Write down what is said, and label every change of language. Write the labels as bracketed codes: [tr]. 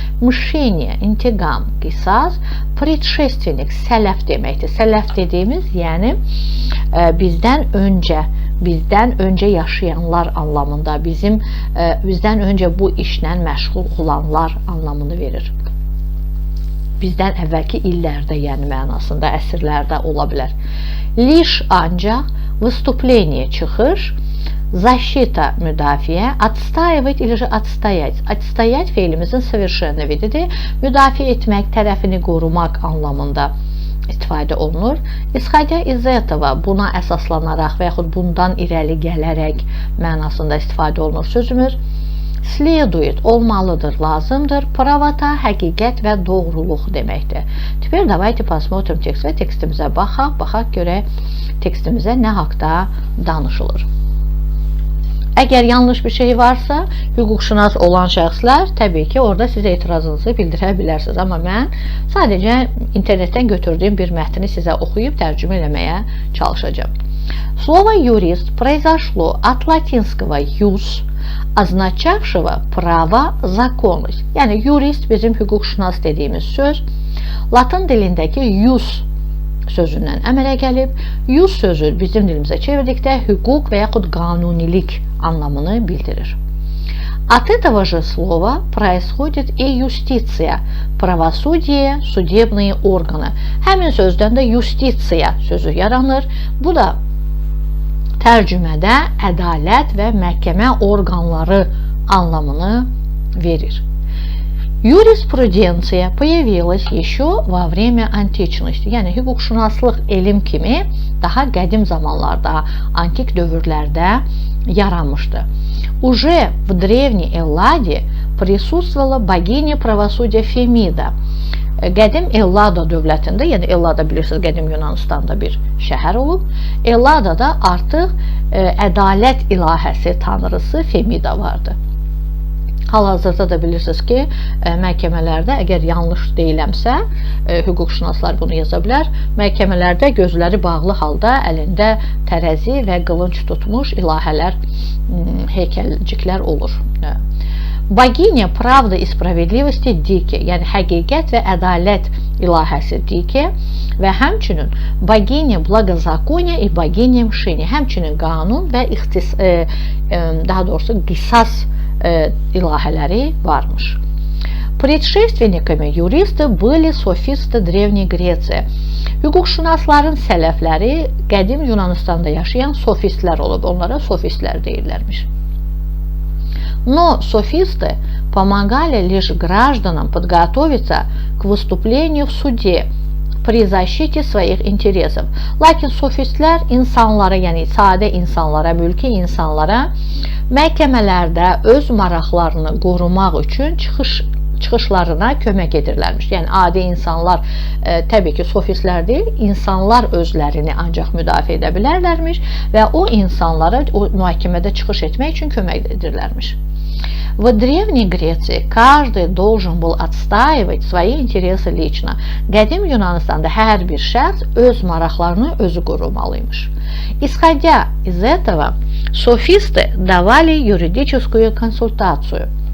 [az] Mşeniye, intiqam, qisas, predşeственник, sələf deməkdir. Sələf dediyimiz, yəni bizdən öncə bizdən öncə yaşayanlar anlamında, bizdən öncə bu işlə məşğul olanlar anlamını verir. Bizdən əvvəlki illərdə, yəni mənasında, əsrlərdə ola bilər. [ru] Лишь ancaq, выступление çıxış, защита müdafiə, отстаивать или же отстоять. [az] Отстоять feilimizin совершенный vididir. Müdafiə etmək, tərəfini qorumaq anlamında istifadə olunur. İsxadə iz этого, buna əsaslanaraq və yaxud bundan irəli gələrək mənasında istifadə olunur sözümüz. Следует, olmalıdır, lazımdır. Pravata, həqiqət və doğruluq deməkdir. [ru] Теперь давайте посмотрим текст [az] və tekstimizə baxaq görək tekstimizə nə haqda danışılır. Əgər yanlış bir şey varsa, hüquqşünas olan şəxslər təbii ki, orada sizə etirazınızı bildirə bilərsiniz. Amma mən sadəcə internetdən götürdüyüm bir mətni sizə oxuyub tərcümə eləməyə çalışacağım. [ru] Слово юрист произошло от латинского «юс», означавшего право, законность. [az] Yəni, yurist bizim hüquqşünas dediyimiz söz, Latın dilindəki yus sözündən əmələ gəlib. Yus sözü bizim dilimizə çevirdikdə hüquq və yaxud qanunilik anlamını bildirir. [ru] От этого же слова происходит и юстиция, правосудие, судебные органы. [az] Həmin sözdən də юстиция sözü yaranır. Bu da tərcümədə ədalət və məhkəmə orqanları anlamını verir. [ru] Юриспруденция появилась еще во время античности. [az] Yəni, hüquqşünaslıq elm kimi daha qədim zamanlarda, antik dövrlərdə yaranmışdı. [ru] Уже в древней Элладе присутствовала богиня правосудия Фемида. [az] Qədim Ellada dövlətində, yəni Ellada bilirsiniz, qədim Yunanistanda bir şəhər olub. Elladada artıq ədalət ilahəsi, tanrısı Femida vardı. Hal-hazırda da bilirsiniz ki, məhkəmələrdə, əgər yanlış deyiləmsə, hüquqşünaslar bunu yaza bilər, məhkəmələrdə gözləri bağlı halda əlində tərəzi və qılınc tutmuş ilahələr, heykəlciklər olur. [ru] Богиня правды и справедливости [az] Dike, yəni həqiqət və ədalət ilahəsi Dike və həmçinin [ru] Богиня благозакония и Богиня [az] Mşini, həmçinin qanun və daha doğrusu qisas ilahələri varmış. [ru] Предшественниками юриста были софисты Древней Греции. [az] Hüquqşünasların sələfləri qədim Yunanistanda yaşayan sofistlər olub. Onlara sofistlər deyirlərmiş. [ru] Но софисты помогали лишь гражданам подготовиться к выступлению в суде при защите своих интересов. [az] Lakin sofistlər insanlara, yəni sadə insanlara, mülki insanlara məhkəmələrdə öz maraqlarını qorumaq üçün çıxışlarına kömək edirlərmiş. Yəni, adi insanlar, təbii ki, sofistlər deyil, insanlar özlərini ancaq müdafiə edə bilərlərmiş və o insanlara o mühakimədə çıxış etmək üçün kömək edirlərmiş. [ru] В Древней Греции каждый должен был отстаивать свои интересы лично. [az] Qədim Yunanistanda hər bir şəxs öz maraqlarını özü qorumalıymış. [ru] Исходя из этого, софисты давали юридическую консультацию.